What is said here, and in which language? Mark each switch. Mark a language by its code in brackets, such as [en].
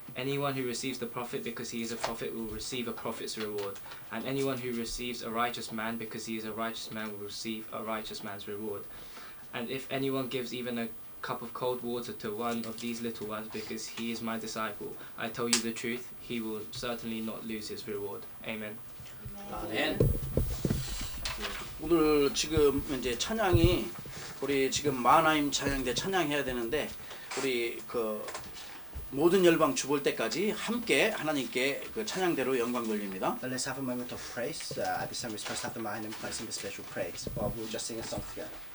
[en] Anyone who receives the prophet because he is a prophet will receive a prophet's reward, and anyone who receives a righteous man because he is a righteous man will receive a righteous man's reward. And if anyone gives even a cup of cold water to one of these little ones because he is my disciple, I tell you the truth, he will certainly not lose his reward. Amen. [ko] 아멘. 오늘 지금 이제 찬양이 우리 지금 마하나임 찬양대 찬양해야 되는데 우리 그 모든 열방 주볼 때까지 함께 하나님께 그 찬양대로 영광 돌립니다. [en] Let's have a moment of praise. At this time we're supposed to have the mind and place in the special praise. But we'll just sing a song together.